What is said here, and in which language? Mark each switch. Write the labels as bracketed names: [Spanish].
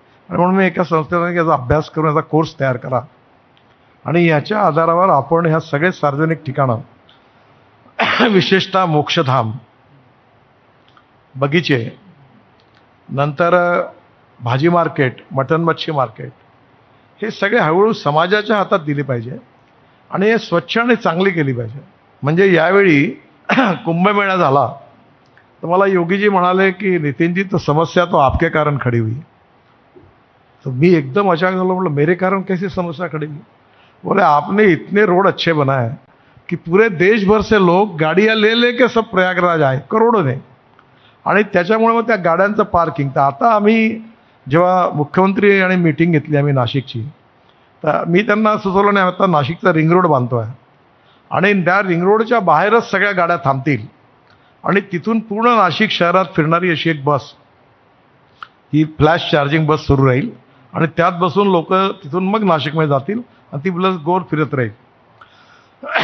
[Marathi] आणि म्हणून मी एका संस्थेने याचा अभ्यास करून याचा कोर्स तयार करा आणि याच्या आधारावर आपण ह्या सगळे सार्वजनिक ठिकाणं विशेषतः मोक्षधाम, बगीचे, नंतर भाजी मार्केट, मटन मच्छी मार्केट, हे सगळे हळूहळू समाजाच्या हातात दिले पाहिजे आणि हे स्वच्छ आणि चांगली केली पाहिजे. म्हणजे यावेळी कुंभमेळा झाला तर मला योगीजी म्हणाले की नितीनजी [Hindi] तो समस्या तो आपके कारण खड़ी हुई. [Marathi] तो मी एकदम अचानक झालो, [Hindi] बोला मेरे कारण कैसी समस्या खड़ी हुई? बोले आपने इतने रोड अच्छे बनाए कि पूरे देश भर से लोग गाड़ियाँ ले लेके सब प्रयागराज आए, करोड़ों ने. [Marathi] आणि त्याच्यामुळे मग त्या गाड्यांचं पार्किंग. तर आता आम्ही जेव्हा मुख्यमंत्री आणि मीटिंग घेतली आम्ही नाशिकची, तर मी त्यांना सुचवलं नाही, आता नाशिकचा रिंग रोड बांधतो आहे आणि त्या रिंग रोडच्या बाहेरच सगळ्या गाड्या थांबतील आणि तिथून पूर्ण नाशिक शहरात फिरणारी अशी एक बस, ही फ्लॅश चार्जिंग बस सुरू राहील आणि त्यात बसून लोक तिथून मग नाशिकमध्ये जातील आणि ती बस गोल फिरत राहील.